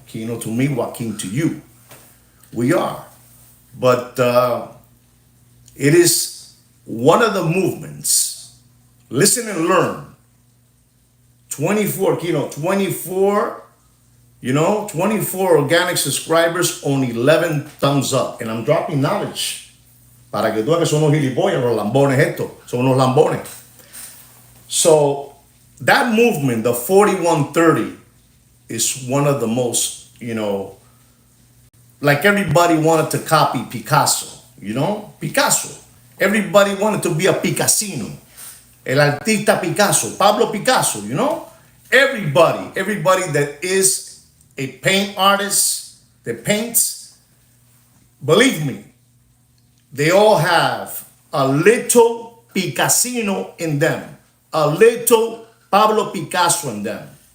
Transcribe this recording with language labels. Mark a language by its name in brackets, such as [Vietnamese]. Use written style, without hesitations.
[English] Kino to me, Joaquin to you. We are. But it is one of the movements. Listen and learn. 24, Kino, 24, 24 organic subscribers, only 11 thumbs up. And I'm dropping knowledge. [Spanish] Para que tú veas que son unos gilipollas, los lambones estos. Son unos lambones. [English] So, that movement, the 4130, is one of the most, like everybody wanted to copy Picasso, Picasso. Everybody wanted to be a Picassino. [Spanish] El artista Picasso, [English] Pablo Picasso, Everybody that is a paint artist that paints, believe me, they all have a little Picassino in them, a little Pablo Picasso in them.